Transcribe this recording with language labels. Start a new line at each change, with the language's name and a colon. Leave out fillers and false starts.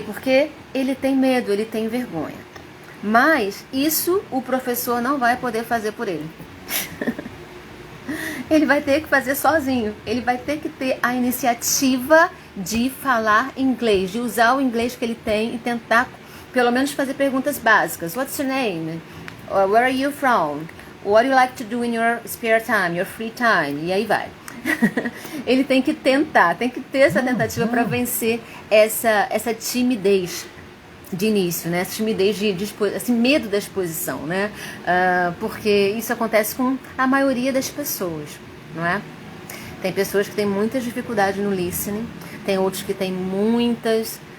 Portuguese: Porque ele tem medo, ele tem vergonha. Mas isso o professor não vai poder fazer por ele. Ele vai ter que fazer sozinho. Ele vai ter que ter a iniciativa de falar inglês, de usar o inglês que ele tem e tentar, pelo menos, fazer perguntas básicas.
English: What's your name? Where are you from? What do you like to do in your spare time, your free time?
Portuguese: E aí vai. Ele tem que tentar, tem que ter essa tentativa para vencer essa timidez de início, né? Essa timidez, esse medo da exposição, né? Porque isso acontece com a maioria das pessoas, não é? Tem pessoas que têm muitas dificuldades no listening, tem outros que têm muitas.